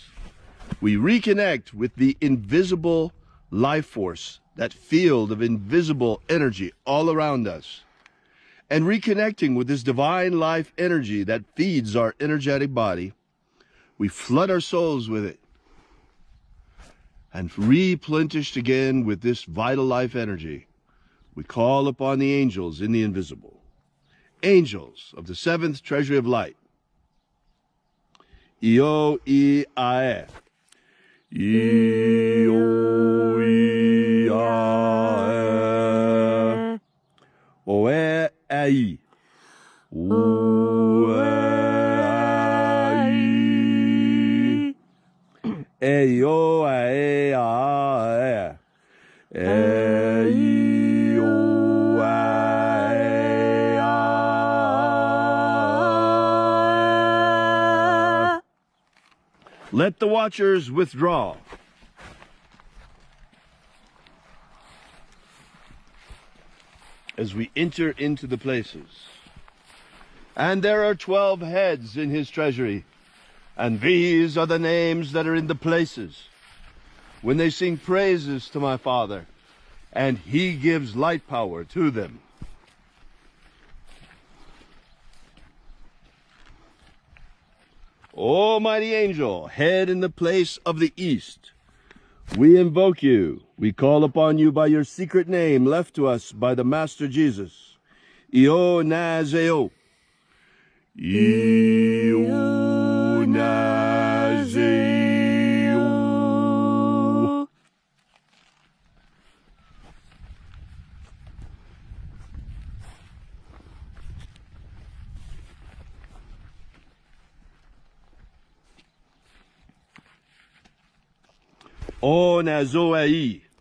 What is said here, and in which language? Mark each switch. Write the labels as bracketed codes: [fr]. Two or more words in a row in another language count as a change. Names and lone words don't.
[en] We reconnect with the invisible life force, that field of invisible energy all around us, and reconnecting with this divine life energy that feeds our energetic body. We flood our souls with it and replenished again with this vital life energy. We call upon the angels in the invisible, angels of the seventh treasury of light. Io I Ae. Io I Ae. Oe Ai. Oe Ai. Eio Ae Ae. Eio Ae Ae. Let the watchers withdraw. As we enter into the places. And there are 12 heads in his treasury. And these are the names that are in the places. When they sing praises to my Father, and he gives light power to them. O mighty angel, head in the place of the east, we invoke you. We call upon you by your secret name left to us by the Master Jesus. Io Nazeo. Io Nazeo. O Nazoai.